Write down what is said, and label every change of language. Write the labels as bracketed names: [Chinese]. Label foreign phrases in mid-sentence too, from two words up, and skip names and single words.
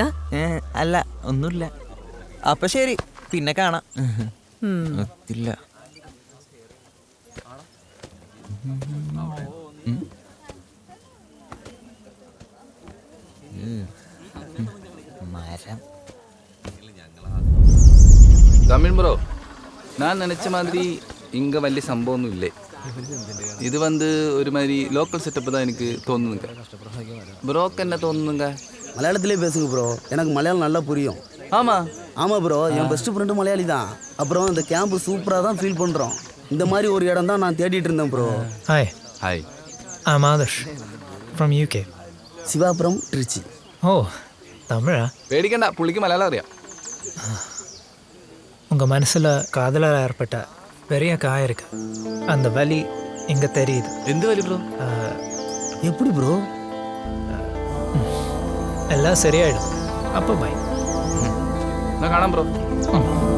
[Malayalam] അല്ല, ഒന്നുമില്ല. അപ്പൊ ശരി, പിന്നെ കാണാം. ഒത്തില്ല. മരം. [Tamil] தமிழ் ப்ரோ, நான் நினச்ச மாதிரி இங்கே [Malayalam] വലിയ സംഭവമൊന്നും ഇല്ലേ. [Tamil] ഇത് வந்து ஒரு மாதிரி லோக்கல் செட்டப்பு தான் எனக்கு தோணுதுங்க. ப்ரோக்கு என்ன தோணுதுங்க? மலையாளத்திலே பேசுங்க ப்ரோ, எனக்கு மலையாளம் நல்லா புரியும். ஆமாம் ப்ரோ, என் பெஸ்ட் ஃப்ரெண்டு மலையாளி தான். அப்புறம் இந்த கேம்பு சூப்பராக தான் ஃபீல் பண்ணுறோம். இந்த மாதிரி ஒரு இடம் தான் நான் தேடிட்டு இருந்தேன் ப்ரோ. ஹாய். [English] I'm Adarsh from UK. சிவா from Trichy. [Tamil] Oh, தமிழா? [Malayalam] പേടിക്കണ്ട, പുള്ളിക്ക് മലയാളം അറിയാം. [Tamil] உங்கள் மனசில் காதலாக ஏற்பட்ட பெரிய காயம் இருக்கு. அந்த வலி இங்கே தெரியுது. [Malayalam] എന്ത് വലി ബ്രോ? [Tamil] எப்படி ப்ரோ? எல்லாம் சரியாயிடும். அப்போ பை. [Malayalam] நான் കാണാം ബ്രോ.